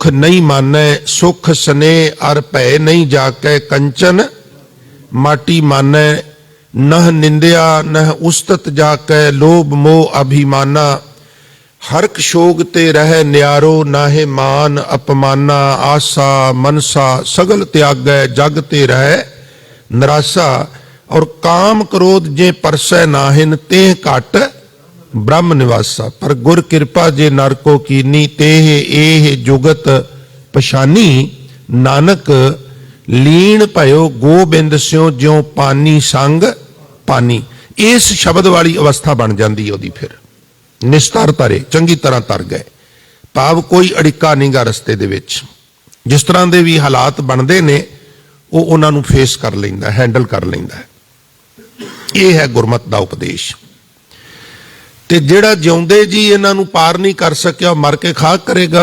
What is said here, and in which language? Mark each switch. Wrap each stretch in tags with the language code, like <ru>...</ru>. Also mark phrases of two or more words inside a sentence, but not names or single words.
<pa>ਨਹੀਂ ਮਾਨੈ, ਸੁਖ ਸਨੇ ਅਰ ਭੈ ਨਹੀਂ ਜਾਕੈ, ਕੰਚਨ ਮਾਟੀ ਮਾਨੈ, ਨਹ ਨਿੰਦਿਆ ਨਹ ਉਸਤਤ ਜਾਕੈ, ਲੋਭ ਮੋਹ ਅਭਿਮਾਨਾ, ਹਰਕ ਸ਼ੋਗ ਤੇ ਰਹਿ ਨਿਆਰੋ, ਨਾਹੇ ਮਾਨ ਅਪਮਾਨਾ, ਆਸਾ ਮਨਸਾ ਸਗਲ ਤਿਆਗੈ, ਜਗ ਤੇ ਰਹਿ ਨਿਰਾਸਾ, ਔਰ ਕਾਮ ਕ੍ਰੋਧ ਜੇ ਪਰਸੈ ਨਾਹਿਨ, ਤੇ ਘਟ ਬ੍ਰਹਮ ਨਿਵਾਸਾ। ਪਰ ਗੁਰ ਕ੍ਰਿਪਾ ਜੇ ਨਰਕੋ ਕੀਨੀ, ਤੇਹ ਏਹ ਜੁਗਤ ਪਛਾਨੀ, ਨਾਨਕ ਲੀਨ ਭਯੋ ਗੋਬਿੰਦ ਸਿਓਂ, ਜਿਓਂ ਪਾਨੀ ਸੰਗ ਪਾਨੀ। ਇਸ ਸ਼ਬਦ ਵਾਲੀ ਅਵਸਥਾ ਬਨ ਜਾਤੀ ਓਦੀ। ਫਿਰ ਨਿਸਤਰ ਤਰੇ, ਚੰਗੀ ਤਰਹ ਤਰ ਗਏ। ਭਾਵ ਕੋਈ ਅੜਿੱਕਾ ਨਹੀਂਗਾ ਰਸਤੇ ਦੇ ਵਿੱਚ। ਜਿਸ ਤਰ੍ਹਾਂ ਦੇ ਵੀ ਹਾਲਾਤ ਬਣਦੇ ਨੇ ਉਹ ਉਹਨਾਂ ਨੂੰ ਫੇਸ ਕਰ ਲੈਂਦਾ, ਹੈਂਡਲ ਕਰ ਲੈਂਦਾ ਹੈ। ਇਹ ਹੈ ਗੁਰਮਤ ਦਾ ਉਪਦੇਸ਼। ਤੇ ਜਿਹੜਾ ਜਿਉਂਦੇ ਜੀ ਇਹਨਾਂ ਨੂੰ ਪਾਰ ਨਹੀਂ ਕਰ ਸਕਿਆ, ਮਰ ਕੇ ਖਾਕ ਕਰੇਗਾ।</pa>